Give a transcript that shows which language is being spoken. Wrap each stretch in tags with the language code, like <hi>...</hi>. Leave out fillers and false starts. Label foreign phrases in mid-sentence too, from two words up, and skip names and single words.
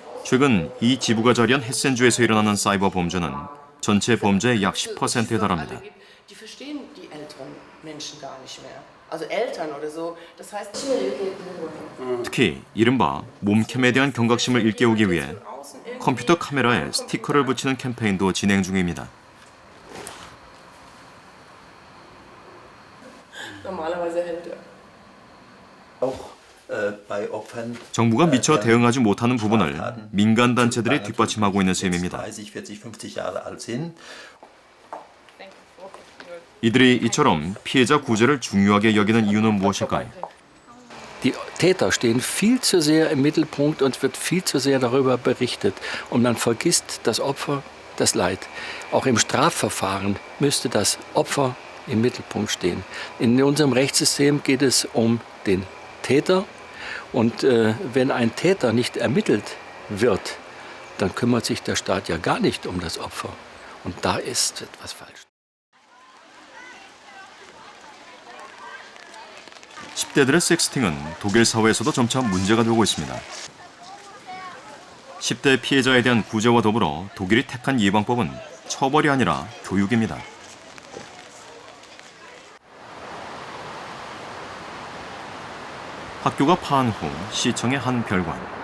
<ko>최근 이 지부가 자리한 헤센주에서 일어나는 사이버 범죄는 전체 범죄의 약 10%에 달합니다.</ko> <de>Die verstehen die älteren Menschen gar nicht mehr. Also Eltern oder so. Das heißt,</de> <ko>특히 이른바 몸캠에 대한 경각심을 일깨우기 위해 컴퓨터 카메라에 스티커를 붙이는 캠페인도 진행 중입니다.</ko> <de>normalerweise hält er.</de> <ko>정부가 미처 대응하지 못하는 부분을 민간단체들이 뒷받침하고 있는 셈입니다. 이들이 이처럼 피해자 구제를 중요하게 여기는 이유는 무엇일까요?</ko> <de>Die Täter stehen viel zu sehr im Mittelpunkt und wird viel zu sehr darüber berichtet. Und man vergisst das Opfer, das Leid. Auch im Strafverfahren müsste das Opfer im Mittelpunkt stehen. In unserem Rechtssystem geht es um den Täter. Und wenn ein Täter nicht ermittelt wird, dann kümmert sich der Staat ja gar nicht um das Opfer. Und da ist etwas falsch.</de> <ko>10대들의 섹스팅은 독일 사회에서도 점차 문제가 되고 있습니다. 10대 피해자에 대한 구제와 더불어 독일이 택한 예방법은 처벌이 아니라 교육입니다. 학교가 파한 후 시청의 한 별관.</ko>